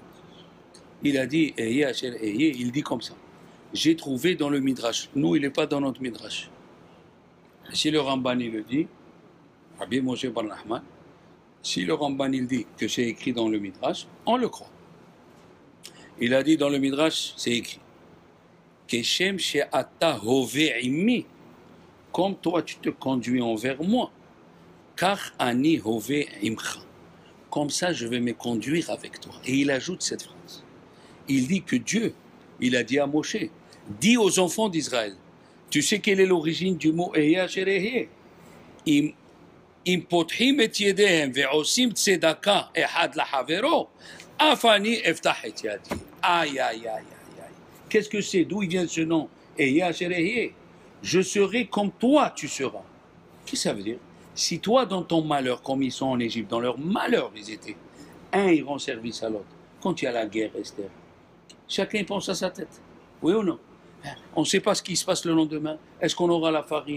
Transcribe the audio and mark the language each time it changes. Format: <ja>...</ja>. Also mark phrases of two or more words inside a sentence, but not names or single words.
<fr>Il a dit</fr> <he>אהיה אשר אהיה,</he> <fr>il dit comme ça. J'ai trouvé dans le Midrash. Nous, il n'est pas dans notre Midrash. Si le Ramban, il le dit, Rabbi Moshe Bar Nachman, si le Ramban il dit que c'est écrit dans le Midrash, on le croit. Il a dit dans le Midrash, c'est écrit</fr> <he>כשם שאתה הווה עמי,</he> <fr>comme toi tu te conduis envers moi.</fr> <he>כך אני הווה עמך.</he> <fr>Comme ça, je vais me conduire avec toi. Et il ajoute cette phrase. Il dit que Dieu, il a dit à Moshe, dis aux enfants d'Israël, tu sais quelle est l'origine du mot</fr> <he>אהיה אשר אהיה? אם פותחים את ידיהם ועושים צדקה אחד לחברו, אף אני אפתח את ידי.</he> <fr>Aïe, aïe, aïe, aïe, aïe. Qu'est-ce que c'est? D'où il vient ce nom?</fr> <he>אהיה אשר אהיה.</he> <fr>Je serai comme toi, tu seras. Qu'est-ce que ça veut dire? Si toi, dans ton malheur, comme ils sont en Égypte, dans leur malheur, ils étaient, un, ils rendent service à l'autre. Quand il y a la guerre, Esther, chacun pense à sa tête. Oui ou non? On ne sait pas ce qui se passe le lendemain. Est-ce qu'on aura la farine?</fr>